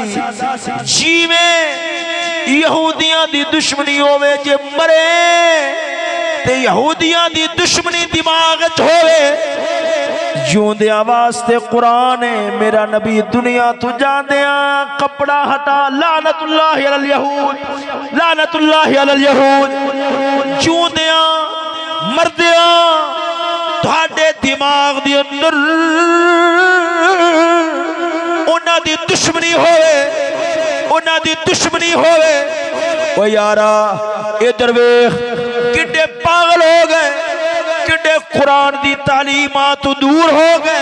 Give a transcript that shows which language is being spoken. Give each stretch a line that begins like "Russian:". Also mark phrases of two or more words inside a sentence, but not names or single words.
Punjabi: جیوے یہودیاں دی دشمنی ہووے، جے مرے تے یہودیاں دی دشمنی دماغ چ ہووے. جیوندیاں واسطے قرآن ہے، میرا نبی دنیا توں جاندیاں کپڑا ہٹا
Arabic: لعنة الله على اليهود, لعنة الله على اليهود.
Punjabi: جیوندیاں مردیاں تہاڈے دماغ دے اندر اوہناں دی دشمنی ہووے، اوہناں دی دشمنی ہووے. او یارا اِدھر ویکھ کِڈے پاگل ہو گئے، کِڈے قرآن دی تعلیمات توں دور ہو گئے.